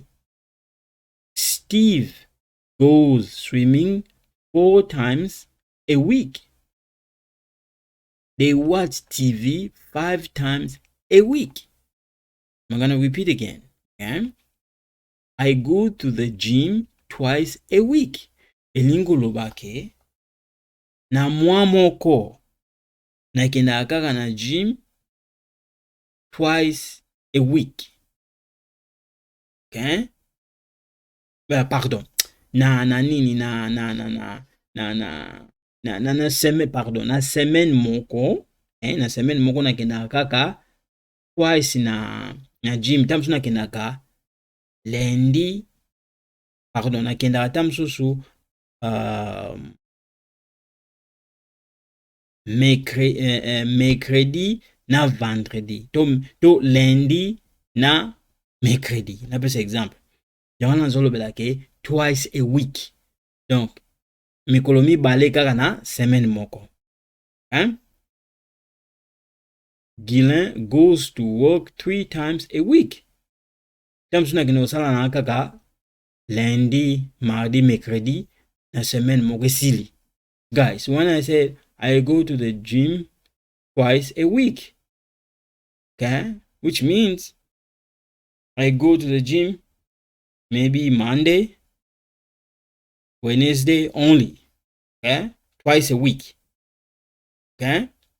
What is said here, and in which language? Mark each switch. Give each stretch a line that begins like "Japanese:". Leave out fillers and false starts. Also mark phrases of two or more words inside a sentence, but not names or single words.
English: Steve goes swimming 4 times a week. They watch TV 5 times a week. I'm going to repeat again. Okay? I go to the gym twice a week.
Lingala: Elingo lobake na mwa moko nakenda kaka na gym
English: twice a week. Okay? Pardon.
Lingala: Na semaine, pardon, na semaine moko, na semaine moko nakenda kaka twice na gym. Tamsu nakenda ka lundi, pardon, nakenda tamsusu mercredi na vendredi. To lundi na mercredi. Na pesa exemple. Yango nazolobela ke
English: twice a week.
Lingala: Donc mikolo mibale kaka na semaine moko. Hein?
English: Guylain goes to work 3 times a week.
Lingala: Tamsu nakenda kosala na kaka
French: lundi, mardi, mercredi
Lingala: na semaine moko esili.
English: Guys, when I said I go to the gym twice a week, okay, which means I go to the gym maybe Monday, Wednesday only, okay, twice a week, okay.